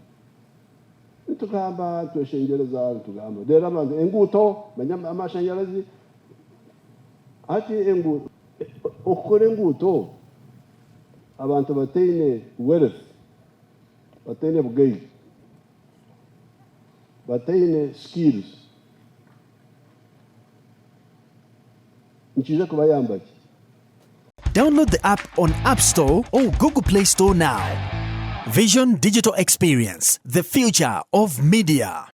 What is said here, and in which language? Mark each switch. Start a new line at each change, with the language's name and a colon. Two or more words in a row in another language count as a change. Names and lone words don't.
Nyankole: Nitugamba tweshengereza nitugamba rero abantu enguuto amashanyarazi ati enguuto okukora enguuto abantu bataine wealth, bataine bugayi, bataine skills nikiza kubayamba ki?
English: Download the app on App Store or Google Play Store now. Vision Digital Experience, the future of media.